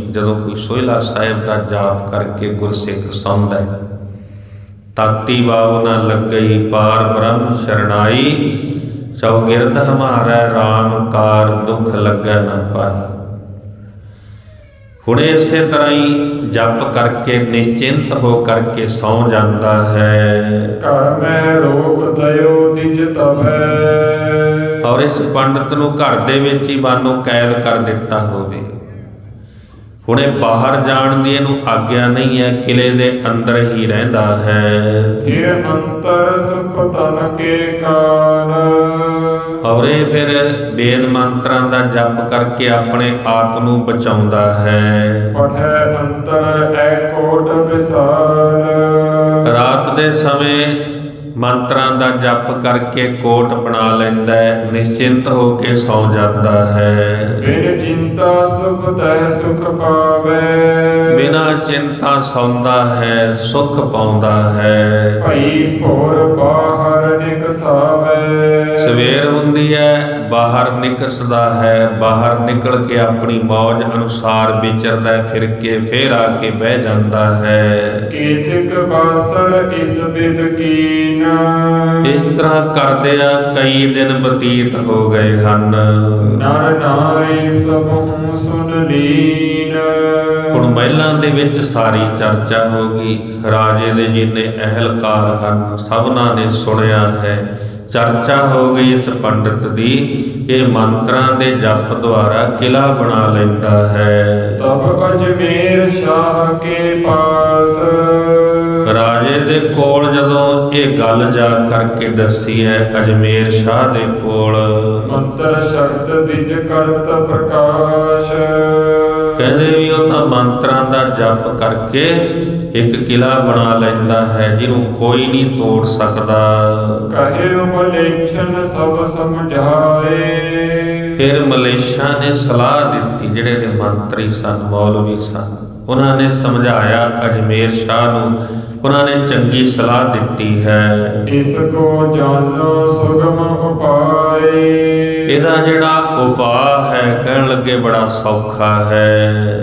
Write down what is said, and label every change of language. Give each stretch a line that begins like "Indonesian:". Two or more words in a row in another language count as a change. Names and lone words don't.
Punjabi: ਜਦੋਂ ਕੋਈ ਸੋਹਿਲਾ ਸਾਹਿਬ ਦਾ ਜਾਪ ਕਰਕੇ ਗੁਰਸਿੱਖ ਸੌਂਦਾ ਹੈ, ਤਾਤੀ ਵਾਉ ਨਾ ਲੱਗਈ ਪਾਰ ਬ੍ਰਹਮ ਸ਼ਰਨਾਈ, ਚੌਗਿਰਦ ਹਮਾਰਾ ਰਾਮ ਕਾਰ ਦੁੱਖ ਲੱਗੈ ਨਾ ਪਾਈ। ਹੁਣ ਇਸੇ ਤਰ੍ਹਾਂ ਹੀ ਜਪ ਕਰਕੇ ਨਿਸ਼ਚਿੰਤ ਹੋ ਕਰਕੇ ਸੌਂ ਜਾਂਦਾ ਹੈ।
Braj: घर में रोक दयो दिज तबै,
Punjabi: ਔਰ ਇਸ ਪੰਡਤ ਨੂੰ ਘਰ ਦੇ ਵਿੱਚ ਹੀ ਬਾਨੋ ਕੈਦ ਕਰ ਦਿੱਤਾ ਹੋਵੇ। ਹੁਣ ਇਹ ਬਾਹਰ ਜਾਣ ਦੀ ਇਹਨੂੰ ਆਗਿਆ ਨਹੀਂ ਹੈ, ਕਿਲੇ ਦੇ ਅੰਦਰ ਹੀ ਰਹਿੰਦਾ ਹੈ।
Braj: थिर अंतर सुख तन के कान,
Punjabi: ਔਰ ਇਹ ਫਿਰ ਵੇਦ ਮੰਤਰਾਂ ਦਾ ਜਪ ਕਰਕੇ ਆਪਣੇ ਆਪ ਨੂੰ ਬਚਾਉਂਦਾ ਹੈ।
Braj: पढ़ै अंतर ऐ कोट विशाल,
Punjabi: ਰਾਤ ਦੇ ਸਮੇਂ ਮੰਤਰਾਂ ਦਾ ਜਪ ਕਰਕੇ ਕੋਟ ਬਣਾ ਲੈਂਦਾ ਹੈ, ਨਿਸ਼ਚਿੰਤ ਹੋ ਕੇ ਸੌਂ ਜਾਂਦਾ ਹੈ।
Braj: बिन चिंता सुख तह सुख पावै,
Punjabi: ਬਿਨਾਂ ਚਿੰਤਾ ਸੌਂਦਾ ਹੈ, ਸੁੱਖ ਪਾਉਂਦਾ ਹੈ।
Braj: भई भोर बाहर निकसावै,
Punjabi: ਸਵੇਰ ਹੁੰਦੀ ਹੈ ਬਾਹਰ ਨਿਕਲਦਾ ਹੈ, ਬਾਹਰ ਨਿਕਲ ਕੇ ਆਪਣੀ ਮੌਜ ਅਨੁਸਾਰ ਵਿਚਰਦਾ ਹੈ, ਫਿਰ ਕੇ ਫੇਰ ਆ ਕੇ ਬਹਿ ਜਾਂਦਾ ਹੈ।
Braj: केतिक बासर इस बिद कीन,
Punjabi: ਇਸ ਤਰ੍ਹਾਂ ਕਰਦਿਆਂ ਕਈ ਦਿਨ ਬਤੀਤ ਹੋ ਗਏ ਹਨ।
Braj: नर नारी सब हूँ सुन लीन,
Punjabi: ਹੁਣ ਮਹਿਲਾਂ ਦੇ ਵਿੱਚ ਸਾਰੀ ਚਰਚਾ ਹੋ ਗਈ। ਰਾਜੇ ਦੇ ਜਿੰਨੇ ਅਹਿਲਕਾਰ ਹਨ ਸਭਨਾਂ ਨੇ ਸੁਣਿਆ ਹੈ, ਚਰਚਾ ਹੋ ਗਈ ਇਸ ਪੰਡਤ ਦੀ। ਇਹ ਮੰਤਰਾਂ ਦੇ ਜਪ ਦੁਆਰਾ ਕਿਲਾ ਬਣਾ ਲੈਂਦਾ ਹੈ।
Braj: तब अजमेर शाह के पास,
Punjabi: ਰਾਜੇ ਦੇ ਕੋਲ ਜਦੋਂ ਇਹ ਗੱਲ ਜਾ ਕਰਕੇ ਦੱਸੀ ਹੈ ਅਜਮੇਰ ਸ਼ਾਹ ਦੇ ਕੋਲ,
Braj: मंत्र शब्द दिज करत प्रकाश,
Punjabi: ਕਹਿੰਦੇ ਵੀ ਉਹ ਤਾਂ ਮੰਤਰਾਂ ਦਾ ਜਪ ਕਰਕੇ ਇੱਕ ਕਿਲਾ ਬਣਾ ਲੈਂਦਾ ਹੈ ਜਿਹਨੂੰ ਕੋਈ ਨਹੀਂ ਤੋੜ ਸਕਦਾ।
Braj: कहे मलेच्छन सब समझाए,
Punjabi: ਫਿਰ ਮਲੇਸ਼ਾ ਨੇ ਸਲਾਹ ਦਿੱਤੀ, ਜਿਹੜੇ ਨੇ ਮੰਤਰੀ ਸਨ, ਮੌਲਵੀ ਸਨ, ਉਹਨਾਂ ਨੇ ਸਮਝਾਇਆ ਅਜਮੇਰ ਸ਼ਾਹ ਨੂੰ, ਉਹਨਾਂ ਨੇ ਚੰਗੀ ਸਲਾਹ ਦਿੱਤੀ ਹੈ।
Braj: इस को जानो सुगम उपाए।
Punjabi: ਇਹਦਾ ਜਿਹੜਾ ਉਪਾਅ ਹੈ ਕਹਿਣ ਲੱਗੇ ਬੜਾ ਸੌਖਾ ਹੈ।